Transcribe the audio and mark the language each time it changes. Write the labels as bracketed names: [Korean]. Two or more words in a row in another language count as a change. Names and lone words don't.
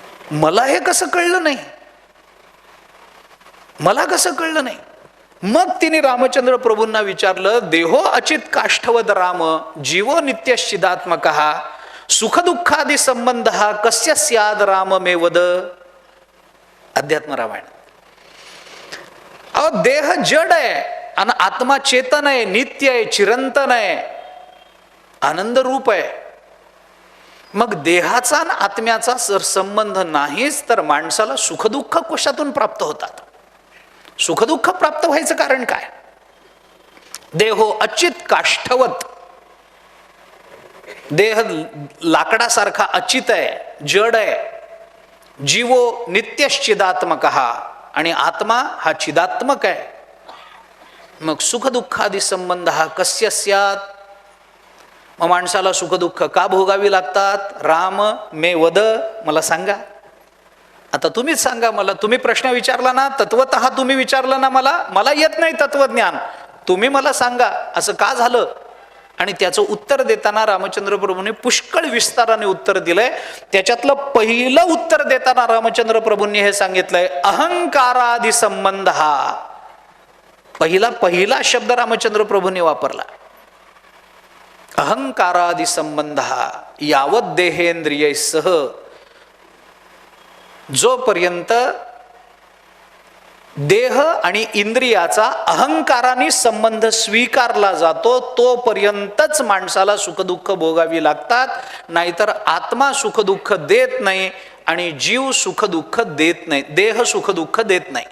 [Marathi] मला हे कसं कळलं नाही, मला कसं कळलं नाही. मग तिने रामचंद्र प्रभूंना विचारलं, [Sanskrit] देहो अचित काष्ठवद राम जीवो नित्यश्चिदात्मक सुखदुःखादि संबंध कस्य स्याद राम मे वद. [Marathi] अध्यात्म रामायण. अहो देह जड आहे आणि आत्मा चेतन आहे, नित्य आहे, चिरंतन आहे, आनंद रूप आहे. मग देहाचा आणि आत्म्याचा जर संबंध नाहीच तर माणसाला सुखदुःख कशातून प्राप्त होतात. सुखदुःख प्राप्त व्हायचं कारण काय. [Sanskrit] देहो अचित काष्ठवत, [Marathi] देह लाकडासारखा अचित आहे, जड आहे. [Sanskrit] जीवो नित्यश्चिदात्मक [Marathi] आणि आत्मा हा चिदात्मक आहे. मग सुखदुःखादी संबंध हा [Sanskrit] कस्य स्यात्. [Marathi] मग माणसाला सुखदुःख का भोगावी लागतात. [Sanskrit] राम मे वद, [Marathi] मला सांगा. आता तुम्हीच सांगा मला. तुम्ही प्रश्न विचारला ना, तत्वतः तुम्ही विचारला ना मला येत नाही तत्वज्ञान, तुम्ही मला सांगा असं का झालं. आणि त्याचं उत्तर देताना रामचंद्र प्रभूंनी पुष्कळ विस्ताराने उत्तर दिलंय. त्याच्यातलं पहिलं उत्तर देताना रामचंद्र प्रभूंनी हे सांगितलंय, [Sanskrit] अहंकारादि संबंध. [Marathi] हा पहिला शब्द रामचंद्र प्रभूंनी वापरला. [Sanskrit] अहंकारादि संबंध यावत देहेंद्रिय सह, [Marathi] जोपर्यंत देह आणि इंद्रियाचा अहंकाराने संबंध स्वीकारला जातो तोपर्यंतच माणसाला सुखदुःख भोगावी लागतात. नाहीतर आत्मा सुखदुःख देत नाही आणि जीव सुखदुःख देत नाही, देह सुखदुःख देत नाही.